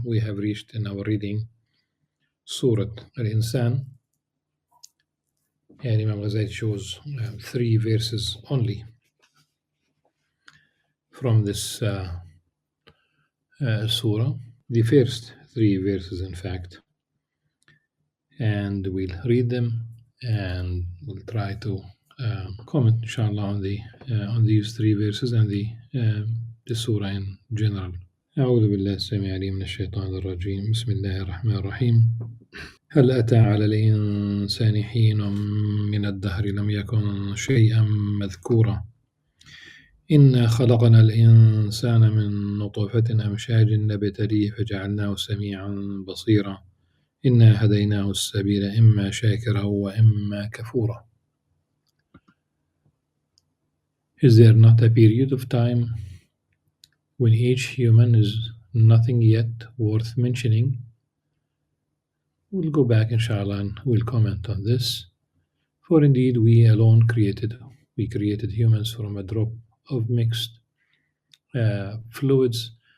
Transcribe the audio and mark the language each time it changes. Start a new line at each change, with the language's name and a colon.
English: We have reached in our reading Surah Al-Insan, and Imam Al-Ghazali chose 3 verses only from this surah, the first 3 verses in fact, and we'll read them and we'll try to comment inshallah on these 3 verses and the surah in general.
Arabic: أعوذ بالله السميع العليم من الشيطان الرجيم. بسم الله الرحمن الرحيم. هل أتى على الإنسان حين من الدهر لم يكن شيئا مذكورا إنا خلقنا الإنسان من نطفة أمشاج نبتليه فجعلناه سميعا بصيرا إنا هديناه السبيل إما شاكرا وإما كفورا.
English: Is there not a period of time when each human is nothing yet worth mentioning? We'll go back inshallah and we'll comment on this. For indeed we alone created humans from a drop of mixed fluids.